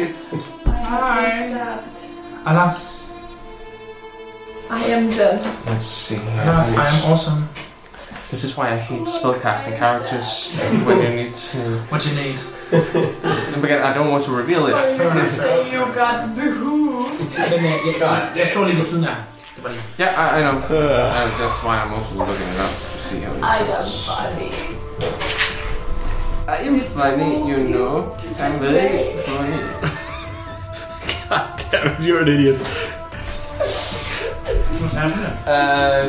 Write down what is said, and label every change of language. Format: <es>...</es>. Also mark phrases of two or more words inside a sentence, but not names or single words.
<en>I stabbed. Alas. I am dead. Let's see here. Alas, I am awesome. This is why I hate spellcasting characters when you need to. What you need? And again, I don't want to reveal it. You can say you got boohoo.</en> <da>Men jeg står lige ved siden af. Det var lige.</da> <en>Yeah, I know. That's why I'm also looking it up to see how it I am goes. funny. I am funny, you know. I'm very funny. God damn it, you're an idiot. What's happening?</en>